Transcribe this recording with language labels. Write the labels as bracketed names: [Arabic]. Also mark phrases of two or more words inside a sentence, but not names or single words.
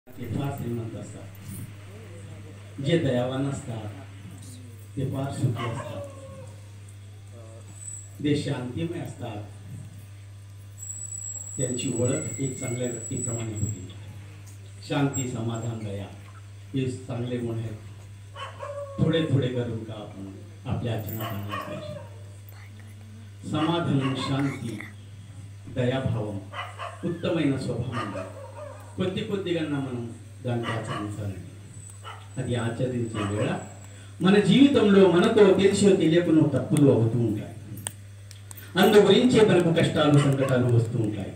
[Marathi] ते फार श्रीमंत असतात, जे दयावान असतात ते फार सुखी असतात, जे शांतिमय असतात त्यांची ओळख एक चांगल्या व्यक्तीप्रमाणे होती. शांती, समाधान, दया हे चांगले गुण आहेत. थोडे थोडे करून का आपण आपल्या आचरणात आणले पाहिजे. समाधान, शांती, [Telugu] దయాభావం ఉత్తమైన స్వభావం కొద్దిగా మనం దాన్ని ఆచరించాలండి. అది ఆచరించే వేళ మన జీవితంలో మనతో తెలిసో తెలియకునో తప్పులు అవుతూ ఉంటాయి. అందు గురించే మనకు కష్టాలు సంకటాలు వస్తూ ఉంటాయి.